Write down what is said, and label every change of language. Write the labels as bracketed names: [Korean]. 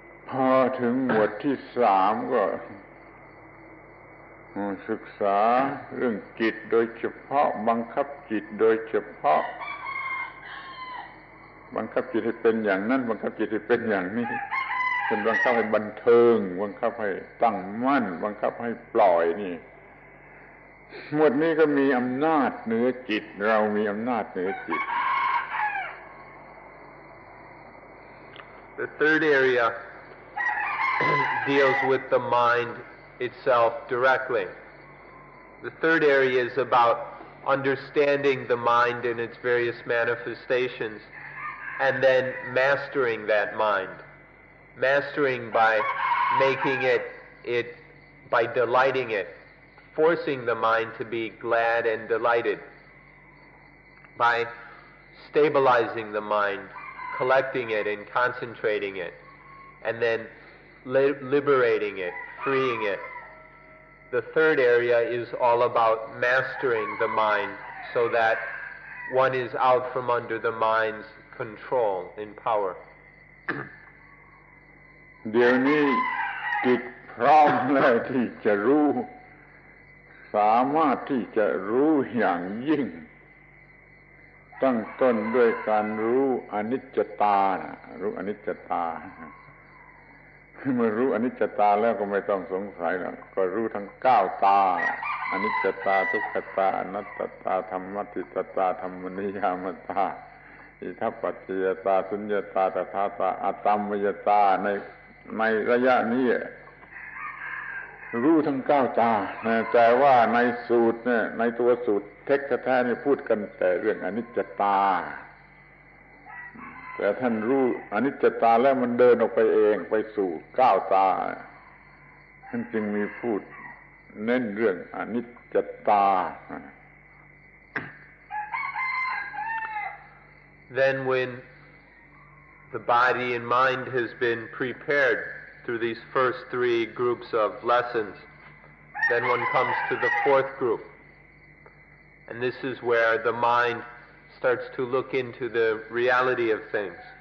[Thai] พอถึงหมวดที่3ก็ศึกษาเรื่องจิตโดยเฉพาะบังคับจิตโดยเฉพาะบังคับจิตให้เป็นอย่างนั้นบังคับจิตให้เป็นอย่างนี้เป็นบังคับให้บันเทิงบังคับให้ตั้งมั่นบังคับให้ปล่อยนี่หมวดนี้ก็มีอำนาจเหนือจิตเรามีอำนาจเหนือจิต [English] The third area deals with the mind itself directly. The third area is about understanding the mind in its various manifestations and then mastering that mind. Mastering by making it by delighting it, forcing the mind to be glad and delighted, by stabilizing the mind, collecting it and concentrating it, and then liberating it, freeing it. The third area is all about mastering the mind so that one is out from under the mind's control and power. [Thai] เดี๋ยวนี้จิตพร้อมแล้วที่จะรู้สามารถที่จะรู้อย่างยิ่งตั้งต้นด้วยการรู้อนิจจตารู้อนิจจตา เมื่อรู้อนิจจตาแล้วก็ไม่ต้องสงสัยแล้วก็รู้ทั้ง9ตาอนิจจตาทุกขตาอนัตตตาธรรมติตตาธรรมนิยามตาอิทัปปัจจยตาสุญญตาตถาตาอัตตัมมยตาในระยะนี้ รู้ทั้ง9 ตาแต่ว่าในสูตรเนี่ยในตัวสูตรเทคแท้ๆนี่พูดกันแต่เรื่องอนิจจตาแต่ท่านรู้อนิจจตาแล้วมันเดินออกไปเองไปสู่9 ตาท่านจึงมีพูดเน้นเรื่องอนิจจตา [English] Then when the body and mind has been prepared through these first 3 groups of lessons, then one comes to the 4th group. And this is where the mind starts to look into the reality of things.